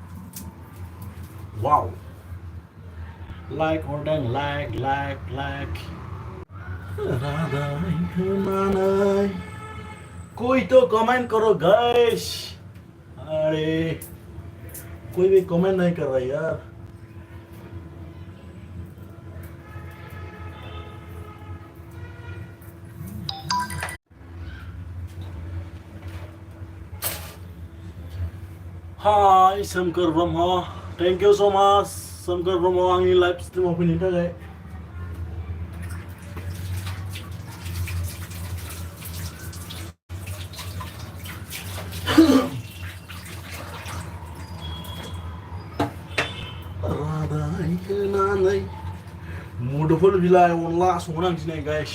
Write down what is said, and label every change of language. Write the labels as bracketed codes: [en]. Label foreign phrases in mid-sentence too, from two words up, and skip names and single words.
[en] Wow, like or then like [brx] रादाय होनानै [hi] कोई तो कमेंट करो गाइस. अरे कोई भी कमेंट नहीं कर रहा यार. [en] Hi Samkar Brahma, thank you so much Samkar Brahma [brx] आंनि लाइभ स्ट्रिमाव फैनायनि थाखाय. रादाय होनानै मुदुफुल बिलाइ अनला संनो आं दिनै गाइस.